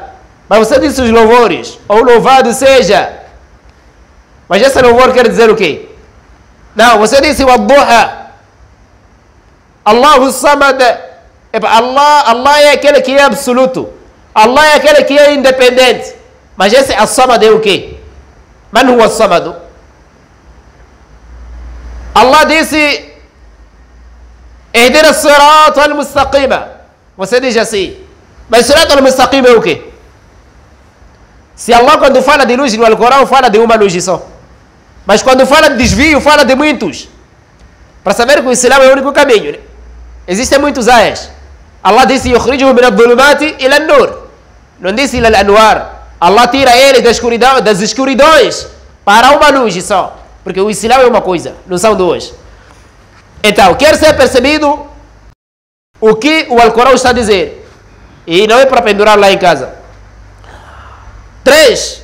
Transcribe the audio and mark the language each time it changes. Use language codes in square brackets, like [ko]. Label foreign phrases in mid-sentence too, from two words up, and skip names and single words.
[pt] Mas você diz os louvores, ou louvado seja. Mas esse louvor quer dizer o quê? Não, você disse o Ad-Duha. [ar] الله الصمد. [pt] Allah é aquele que é absoluto. Allah é aquele que é independente. Mas esse As-Samad é o quê? [ar] من هو الصمد? Allah disse اهدنا الصراط المستقيم. [pt] Você diz assim. Mas [ar] صراط المستقيم [pt] é o quê? Se Allah quando fala de luz no Alcorão fala de uma luz só. Mas quando fala de desvio fala de muitos. Para saber que o Islã é o único caminho, né? Existem muitos ayas. [ar] Allah disse يخرجه من الظلمات إلى النور. [pt] Não disse [ar] إلى الأنوار. [pt] Allah tira ele das escuridões para uma luz só. Porque o Islã é uma coisa, não são duas. Então, quer ser percebido o que o Alcorão está a dizer. E não é para pendurar lá em casa. 3.